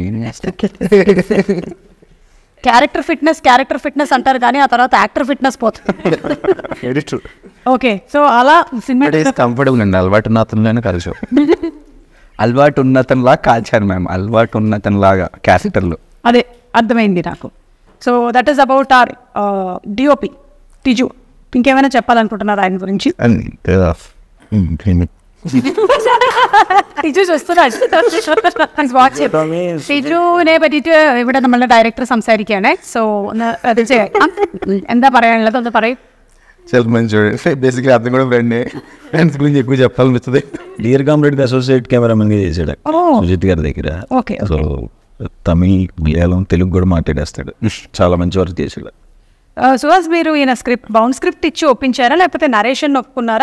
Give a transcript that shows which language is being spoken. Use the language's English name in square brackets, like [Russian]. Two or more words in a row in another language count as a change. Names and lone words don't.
[English] character fitness [Telugu] అంటారు కానీ ఆ తర్వాత [English] actor fitness [Telugu] పోతుంది. [English] okay, so [Telugu] అలా సినిమా కంఫర్టబుల్ అండి. అలవాటు ఉన్న అతనిలోనే కలిసి అలవాటు ఉన్నతనిలా కాల్చారు మ్యామ్. అలవాటు ఉన్నతనిలాగా క్యారెక్టర్లు. అదే అర్థమైంది నాకు. [English] so that is about our DOP [Telugu] టిజు. ఇంకేమైనా చెప్పాలనుకుంటున్నారు ఆయన గురించి? [Malayalam] ಟಿಜು ടിജുവിനെ പറ്റിയിട്ട് ഇവിടെ നമ്മളുടെ ഡയറക്ടർ സംസാരിക്കുകയാണ്. സോ ഒന്ന് അത് എന്താ പറയാനുള്ളത് ഒന്ന് പറയും. [Telugu] చాలా మంచి బేసిక్లీ అతను కూడా ఫ్రెండ్స్ గురించి ఎక్కువ చెప్పాలనిపిస్తుంది. డియర్ కామ్రేడ్ [English] associate cameramanగా [Telugu] చేశాడు సుజిత్ గారి దగ్గర. ఓకే, సో తమిళ్, మలయాళం, తెలుగు కూడా మాట్లాడేస్తాడు. చాలా మంచి వర్క్ చేశాడు. సుహాస్, మీరు ఈయన [English] bound script [Telugu] ఇచ్చి ఒప్పించారా లేకపోతే నరేషన్ ఒప్పుకున్నారా?